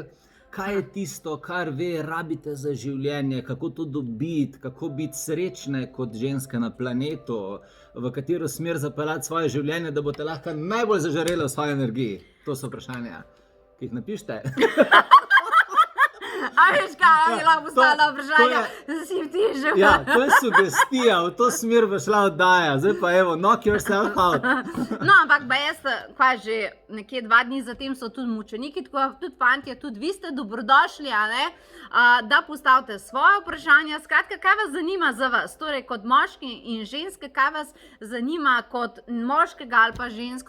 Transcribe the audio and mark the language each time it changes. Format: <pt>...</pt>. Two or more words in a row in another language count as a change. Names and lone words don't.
<sl>Kaj je tisto, kar ve, rabite za življenje, kako to dobiti, kako biti srečne kot ženske na planetu, v katero smer zapeljati svoje življenje, da boste lahko najbolj zažarele v svoji energiji. To so vprašanja, ki jih napišite. A veš kaj, je lahko postala vprašanja, da si ti že Ja, to je sugestija, v to smer bo šla oddaja. Zdaj pa evo,</sl> <en>knock yourself out.</en> <sl>No, ampak jaz, kaj že, nekje 2 dni zatem so tudi mučeniki, tako tudi fantje, tudi vi ste dobrodošli, da postavite svoje vprašanja. Skratka, kaj vas zanima za vas? Torej, kot moški in ženske, kaj vas zanima kot moškega ali pa žensko?</sl>